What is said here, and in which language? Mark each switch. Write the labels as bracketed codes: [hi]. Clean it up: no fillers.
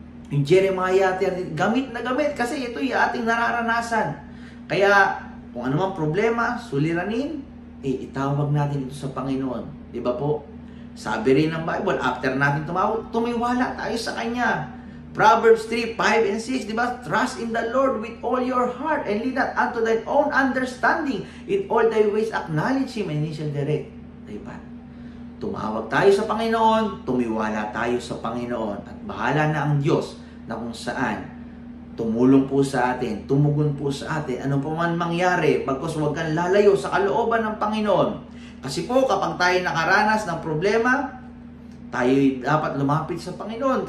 [tl] Yung Jeremiah, gamit na gamit kasi ito yung ating nararanasan. Kaya, kung ano mang problema, suliranin, itawag natin ito sa Panginoon. Diba po? Sabi rin ng Bible, after natin tumawag, tumiwala tayo sa Kanya. Proverbs 3:5 and 6, di ba? [en] Trust in the Lord with all your heart and lean not unto thine own understanding. In all thy ways acknowledge Him and He shall direct thy path. [tl] Tumawag tayo sa Panginoon, tumiwala tayo sa Panginoon, at bahala na ang Diyos na kung saan tumulong po sa atin, tumugon po sa atin, ano pa man mangyari, bagkus huwag kang lalayo sa kalooban ng Panginoon. Kasi po, kapag tayo nakaranas ng problema, tayo dapat lumapit sa Panginoon.